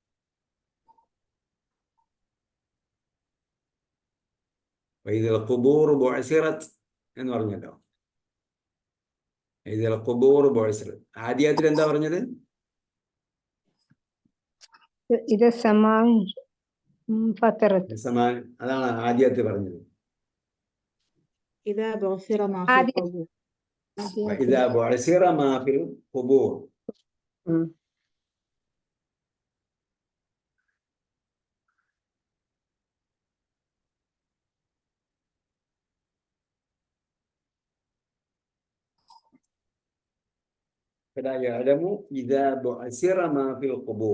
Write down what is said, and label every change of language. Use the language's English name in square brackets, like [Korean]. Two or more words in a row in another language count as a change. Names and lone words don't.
[Arabic] وإذا القبور بعثرت [Malayalam] എന്ന് പറഞ്ഞല്ലോ. [Arabic] وإذا القبور بعثرت [Malayalam] ആദ്യത്തിൽ എന്താ പറഞ്ഞത്? അതാണ് ആദ്യത്തിൽ പറഞ്ഞത്. [Arabic] إذا بعثر ما في [Malayalam] ആദ്യം [Arabic] القبور. إذا بعثر ما في القبور. ഉം. فلا يعلم إذا بعثر ما في القبور.